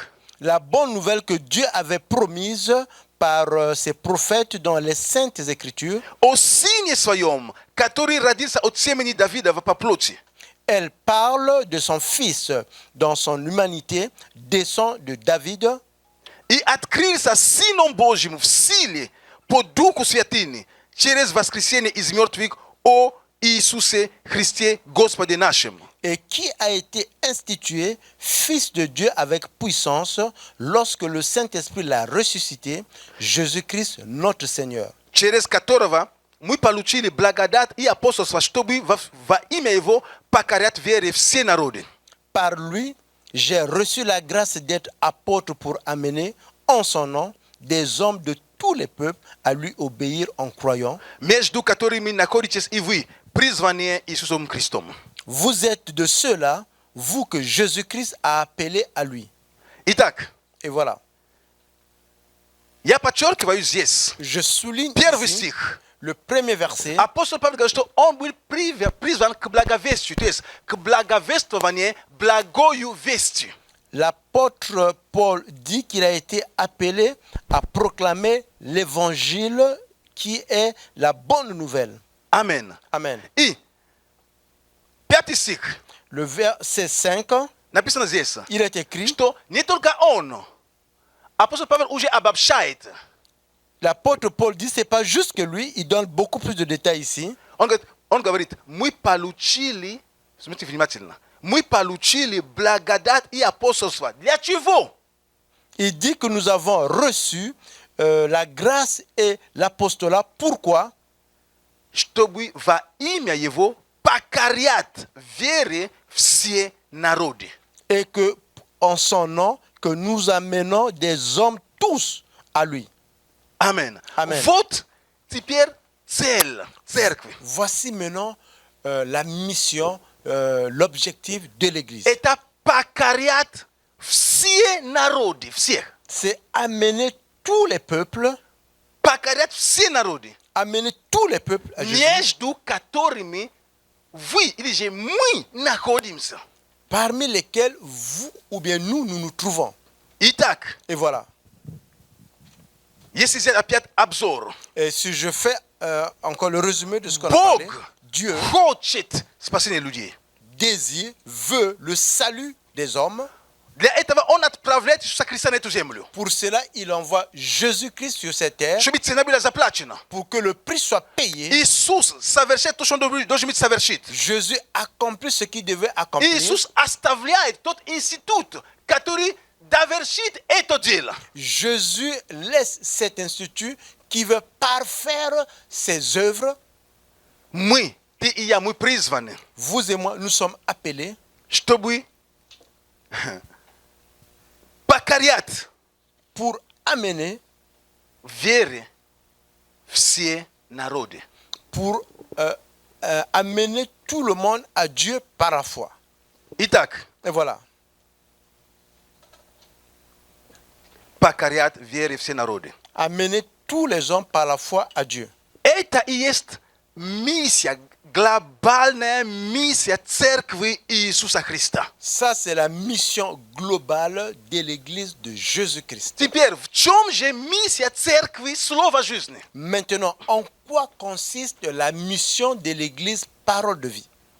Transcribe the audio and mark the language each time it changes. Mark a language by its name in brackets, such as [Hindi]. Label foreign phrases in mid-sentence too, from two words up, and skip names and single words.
[French] la bonne nouvelle que Dieu avait promise par ses prophètes dans les saintes écritures. [Russian] О сыне своем, который родился от семени Давидова по плоти. [French] Elle parle de son fils dans son humanité, descend de David. [Russian] И открылся Сыном Божьим в силе по Духу Святыни через воскресение из мертвых о Иисусе Христе Господе нашем. [French] Et qui a été institué fils de Dieu avec puissance lorsque le Saint-Esprit l'a ressuscité, Jésus-Christ notre Seigneur. [Russian] Через которого мы получили благодать и апостольство, чтобы во имя Его покорять вере все народы. [French] Par lui, j'ai reçu la grâce d'être apôtre pour amener en son nom des hommes de tous les peuples à lui obéir en croyant. [Russian] Между которыми находитесь и вы, призванные Иисусом Христом. [French] Vous êtes de ceux-là, vous que Jésus-Christ a appelé à lui. [Russian] Итак, [French] Et voilà. [Russian] я подчеркиваю здесь, [French] Je souligne [Russian] первый [French] ici [Russian] стих. [French] le premier verset. [Russian] Апостол Павел говорит, что он был призван к благовестию, то есть к благовествованию, благою вестью. [French] L'apôtre Paul dit qu'il a été appelé à proclamer l'évangile qui est la bonne nouvelle. [Russian] Амен. [French] Amen. [Russian] И пятый стих [French] Le verset 5, [Russian] написано здесь, [French] il est écrit, [Russian] что не только он, апостол Павел уже обобщает. [French] l'apôtre Paul dit, c'est pas juste que lui, il donne beaucoup plus de détails ici. [Russian] Он говорит, мы получили, смотрите внимательно, мы получили благодать и апостольство. Для чего? [French] Il dit que nous avons reçu la grâce et l'apostolat. Pourquoi? [Russian] Чтобы во имя Его покорять вере все народы. [French] Et que en son nom, que nous amenons des hommes tous à lui. [Russian] Амен. [French] Amen. [Russian] Вот теперь цель церкви. [French] Voici maintenant la mission, l'objectif de l'Église. [Russian] Это покорять все народы, всех. [French] C'est amener tous les peuples, [Russian] Покорять все народы, [French] amener tous les peuples à Jésus, [Russian] между которыми вы или же мы находимся. [French] parmi lesquels vous ou bien nous nous trouvons. [Russian] Итак, [French] Et voilà. [Russian] если взять опять обзор, [French] Et si je fais encore le résumé de ce qu'on a parlé, [Russian] Бог [French] Dieu [Russian] хочет спасения людей. [French] désire, veut le salut des hommes. [Russian] Для этого Он отправляет Иисуса Христа на эту землю. [French] Pour cela, il envoie Jésus-Christ sur cette terre [Russian] Чтобы цена была заплачена. [French] pour que le prix soit payé. [Russian] Иисус совершает то, что Он должен совершить. [French] Jésus accomplit ce qu'il devait accomplir. [Russian] Иисус оставляет тот институт, который довершит это дело. [French] Jésus laisse cet institut qui veut parfaire ses œuvres. [Russian] Мы, ты и я, мы призваны, [French] Vous et moi, nous sommes appelés [Russian] чтобы покорять [French] pour amener, [Russian] вере все народы. [French] pour amener tout le monde à Dieu par la foi. [Russian] Итак, [French] Et voilà. [Russian] покорять вере все народы. [French] Amener tous les hommes par la foi à Dieu. [Russian] Это и есть миссия, глобальная миссия Церкви Иисуса Христа. [French] Ça, c'est la mission globale de l'Église de Jésus-Christ. [Russian] Теперь, в чем же миссия Церкви Слова Жизни? [French] Maintenant, en quoi consiste la mission de l'Église Parole de vie?